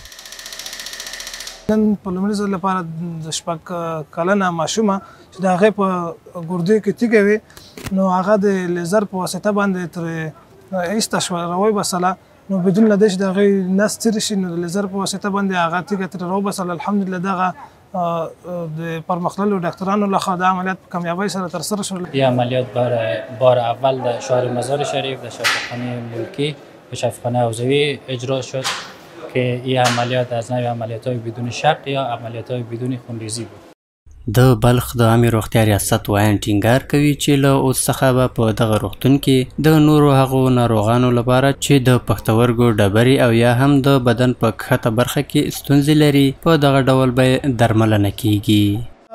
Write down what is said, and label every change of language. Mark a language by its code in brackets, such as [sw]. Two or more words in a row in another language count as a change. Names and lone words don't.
[ps] نن په لومړي ځل لپاره د 6 کلنه ماشومه چې د هغې په ګردې کې تیږه وي نو هغه د لیزر په واسطه باندې ترې ایسته شوه راوباسله نو بدون له دې چې د هغې نس څیرې شي نو د لیزر په واسطه باندې هغه تیږه ترې راوباسله. الحمدلله دغه د پرمختللو ډاکټرانو لخوا د عملیات په کامیابۍ سره ترسره شول. [fa] این عملیات بار اول در شهر مزار شریف در شفاخانه ملکی و شفاخانه حوزوی اجرا شد که این عملیات از نوع عملیات‌های بدون شق یا عملیات‌های بدون خونریزی بود. [ps] د بلخ د عامې روغتیا ریاست وایان ټینګار کوي چې له اوس څخه به په دغه روغتون کې د نورو هغو ناروغانو لپاره چې د پښتورګو ډبرې او یا هم د بدن په کښته برخه کې ستونزې لري په دغه ډول به درملنه کیږي.